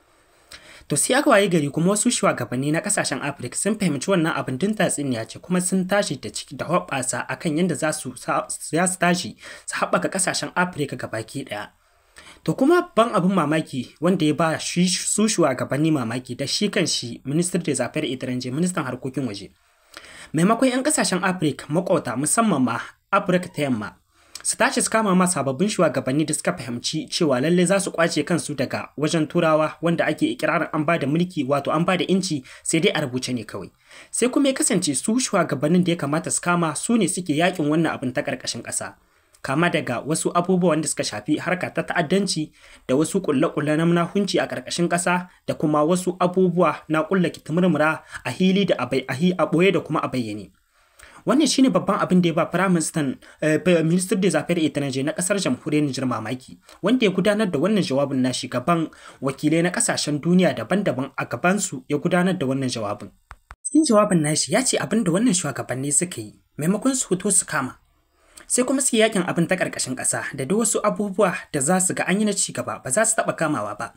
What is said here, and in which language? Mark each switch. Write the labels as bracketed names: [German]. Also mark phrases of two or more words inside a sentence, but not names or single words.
[Hausa] To sai aka waye gari kuma wasu shugabanni na kasashen Afirka sun fahimci wannan abin din tatsuniya ce, kuma sun tashi da ciki da hoɓɓasa akan yadda za su tashi su haɓaka kasashen Afirka gabaki ɗaya. To kuma ban abin mamaki wanda ya ba su shugabanni mamaki da shi kan shi Ministan [French] des Affaires étrangères, [Hausa] ministan harkokin waje. Maimakon 'yan kasashen Afirka makwauta musamman ma Afirka ta yamma su tashi su kama ma sababbin shugabanni da suka fahimci cewa lalle za su kwace kansu daga wajen turawa wanda ake ikirarin an ba da mulki, wato an ba da inci, sai dai a rubuce ne kawai. Sai kuma ya kasance su shugabannin da ya kamata su kama su ne suke yakin wannan abin ta karkashin ƙasa. Kama daga wasu abubuwan da suka shafi harka ta ta'addanci da wasu kulle-kulle na munahunci a ƙarƙashin ƙasa da kuma wasu abubuwa na kulla kitimurmura a hili da a ɓoye da kuma a bayyane. Wannan shine babban abin da ya ba Ministan [French] des Affaires étrangères [Hausa] na ƙasar jamhuriyar Nijar mamaki, wanda ya gudanar da wannan jawabin nashi gaban wakilai na ƙasashen duniya daban-daban. A gabansu ya gudanar da wannan jawabin. Cikin jawabin nashi ya ce abin da wannan shugabanni suka yi maimakon su fito su kama, sai kuma su yakin abin ta ƙarƙashin ƙasa da duk wasu abubuwa da za su ga an yi na ci gaba, ba za su taɓa kamawa ba.